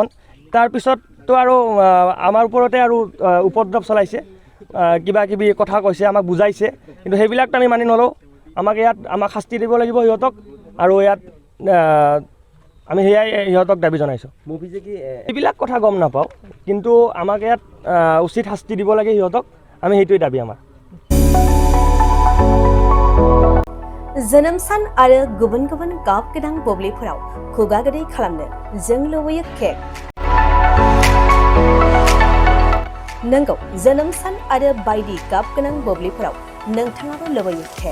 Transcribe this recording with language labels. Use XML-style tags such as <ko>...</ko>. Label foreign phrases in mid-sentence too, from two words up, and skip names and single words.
<as>তাৰপিছততো আৰু আমাৰ ওপৰতে আৰু উপদ্ৰৱ চলাইছে, কিবা কিবি কথা কৈছে, আমাক বুজাইছে, কিন্তু সেইবিলাকতো আমি মানি নলওঁ। আমাক শাস্তি দিব লাগিব সিহঁতক আৰু ইয়াত আমি সেয়াই সিহঁতক দাবী জনাইছোঁ। এইবিলাক কথা গম নাপাওঁ, কিন্তু আমাক ইয়াত উচিত শাস্তি দিব লাগে সিহঁতক, আমি সেইটোৱে দাবী আমাৰ।</as> <brx>जोनोम सान आरो गुबुन गुबुन गाब गोनां बुब्लिफोराव खुगा गोदै खालामनो जों लुबैयो केक। नंगौ, जोनोम सान आरो बायदि गाब गोनां बुब्लिफोराव नोंथाङाबो लुबैयो केक।</brx>